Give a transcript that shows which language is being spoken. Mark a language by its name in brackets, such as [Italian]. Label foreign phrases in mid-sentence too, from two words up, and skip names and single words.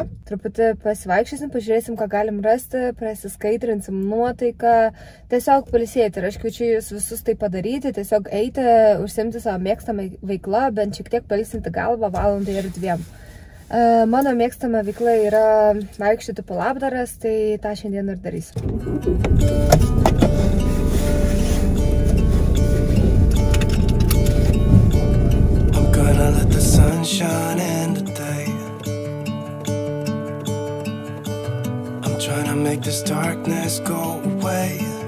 [Lithuanian] Truputį pasivaikščiosim, pažiūrėsim, ką galim rasti, prasiskaidrinsim nuotaiką, tiesiog pailsėti. Ir aš kviečiu jūs visus tai padaryti, tiesiog eiti, užsiimti savo mėgstamą veiklą, bent šiek tiek pailsinti galvą valandai ir 2. Mano mėgstama veikla yra vaikščioti po Labdaras, tai tą šiandien ir darysiu. [English] Let the sun shine in today. I'm trying to make this darkness go away.